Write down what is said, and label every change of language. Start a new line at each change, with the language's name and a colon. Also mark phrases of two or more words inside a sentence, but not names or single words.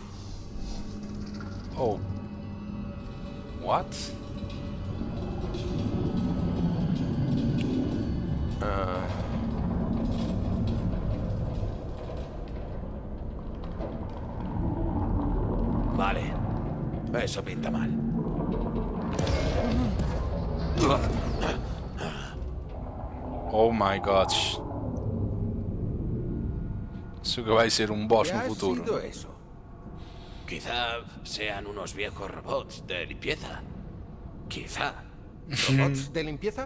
English: Oh. What?
Spanish: Vale. Eso pinta mal.
English: Oh my god.
Spanish: Eso que vai ser un boss ¿Qué no ha futuro. sido eso? Quizá sean unos viejos robots de limpieza. Quizá. ¿Robots de limpieza?